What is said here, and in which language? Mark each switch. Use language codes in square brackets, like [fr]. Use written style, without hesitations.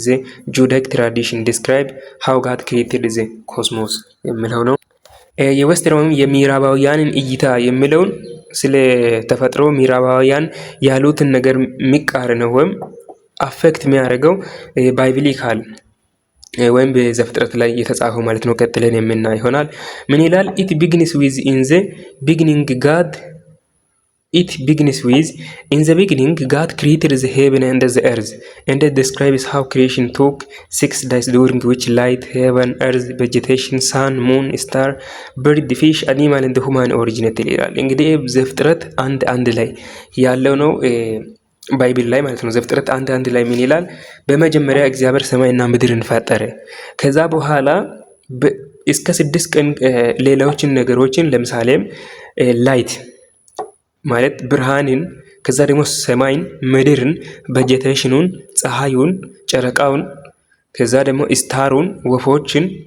[en] the Judaic tradition describe how God created the cosmos [am] የሚለው ነው። የዌስተርን የምዕራባውያንን እይታ የሚለውን ስለ ተፈጥሮ ምዕራባውያን ያሉትን ነገር የሚቃረነው ወይም አፌክት የሚያደርገው ባይብሊካል ወይም በዘፍጥረት ላይ የተጻፈው ማለት ነው። ቀጥለን የምናይ ይሆናል። ምን ይላል? [en] ኢት ቢግኒስ ዊዝ ኢን ዘ ቢግኒንግ ጋድ It begins with, in the beginning, God created the heaven and the earth, and it describes how creation took 6 days, during which light, heaven, earth, vegetation, sun, moon, star, bird, fish, animal and human originated [am] ይላል። እንግዲህ ዘፍጥረት አንድ ላይ ያለው ነው ባይብል ላይ ማለት ነው። ዘፍጥረት አንድ ላይ ምን ይላል? በመጀመሪያ እግዚአብሔር ሰማይና ምድርን ፈጠረ። ከዛ በኋላ እስከ 6 ቀን ሌሎችን ነገሮችን ለምሳሌም ላይት ማለት ብርሃንን፣ ከዛ ደግሞ ሰማይን፣ ምድርን፣ ቬጀቴሽኑን፣ ፀሐዩን፣ ጨረቃውን፣ ከዛ ደግሞ ስታሩን፣ ወፎችን፣